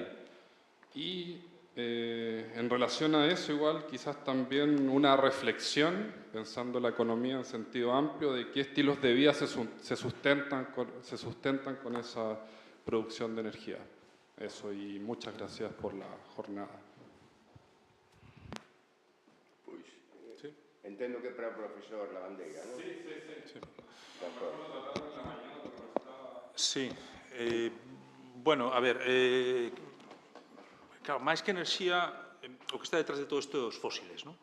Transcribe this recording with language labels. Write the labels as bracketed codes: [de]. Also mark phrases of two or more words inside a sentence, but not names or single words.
[es] Y en relación a eso, igual, quizás también una reflexión, pensando la economía en sentido amplio, de qué estilos de vida se sustentan con esa producción de energía. Eso, y muchas gracias por la jornada. [gl] Pois, sí. Entendo que para o profesor Lavandeira, non? Sí. Sí. Bueno, a ver, claro, máis que enerxía, o que está detrás de todo isto é os fósiles, non?